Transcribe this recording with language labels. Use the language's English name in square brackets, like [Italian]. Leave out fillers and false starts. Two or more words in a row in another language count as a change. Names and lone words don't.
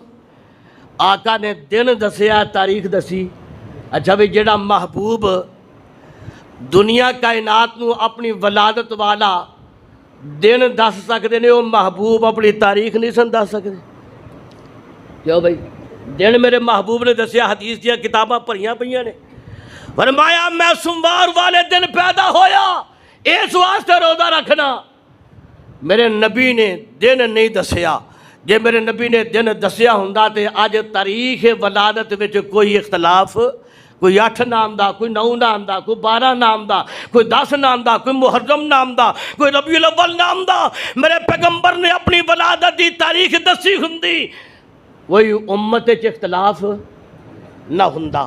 [Punjabi] آقا نے دن دسیا، تاریخ دسی۔ اچھا بھی جڑا محبوب دنیا کائنات نو اپنی ولادت والا دن دس سکتے نے، وہ محبوب اپنی تاریخ نہیں سن دس سکتے؟ کیوں بھائی؟ دن میرے محبوب نے دسیا، حدیث دیا کتاباں پڑھیاں پڑھیاں نے، فرمایا میں سوموار والے دن پیدا ہویا اس واسطے روزہ رکھنا۔ میرے نبی نے دن نہیں دسیا، جے میرے نبی نے دن دسیا ہوندا تے آج تاریخ ولادت وچ کوئی اختلاف، کوئی 8 نام دا، کوئی 9 نام دا، کوئی 12 نام دا، کوئی 10 نام دا، کوئی محرم نام دا، کوئی ربیع الاول نام دا، میرے پیغمبر نے اپنی ولادت دی تاریخ دسی ہوندی، کوئی امت وچ اختلاف نہ ہوندا۔